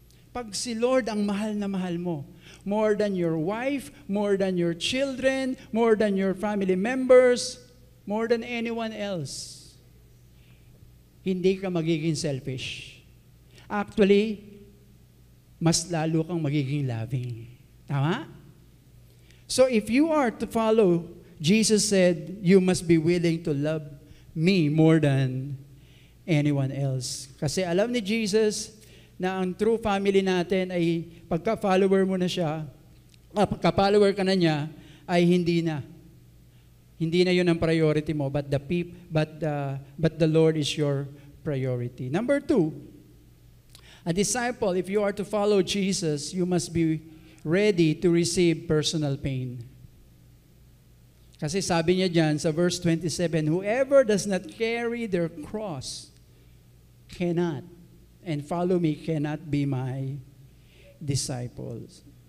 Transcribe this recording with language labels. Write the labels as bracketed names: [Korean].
[Filipino] Pag si Lord ang mahal na mahal mo, [English] more than your wife, more than your children, more than your family members, more than anyone else, [Filipino] hindi ka magiging selfish. Actually, mas lalo kang magiging loving. Tama? [English] So if you are to follow, Jesus said, you must be willing to love me more than anyone else. [Filipino] Kasi alam ni Jesus na ang true family natin ay pagka-follower mo na siya, pagka-follower ka na niya, ay hindi na. Hindi na yun ang priority mo, [English] but the Lord is your priority. Number 2, a disciple, if you are to follow Jesus, you must be ready to receive personal pain. [Filipino] Kasi sabi niya dyan sa verse 27, [English] whoever does not carry their cross cannot, and follow me cannot be my disciples.